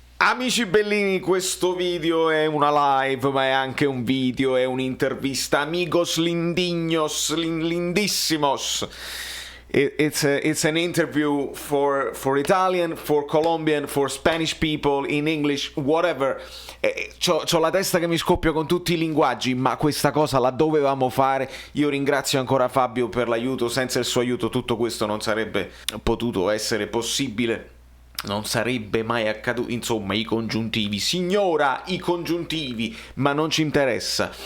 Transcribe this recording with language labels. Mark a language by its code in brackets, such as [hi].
[it] Amici bellini, questo video è una live, ma è anche un video, è un'intervista. [es] Amigos lindignos, lindissimos. [en] It's an interview for Italian, for Colombian, for Spanish people, in English, whatever. [it] C'ho la testa che mi scoppia con tutti i linguaggi, ma questa cosa la dovevamo fare. Io ringrazio ancora Fabio per l'aiuto. Senza il suo aiuto tutto questo non sarebbe potuto essere possibile. Non sarebbe mai accaduto. Insomma, i congiuntivi, signora, i congiuntivi, ma non ci interessa.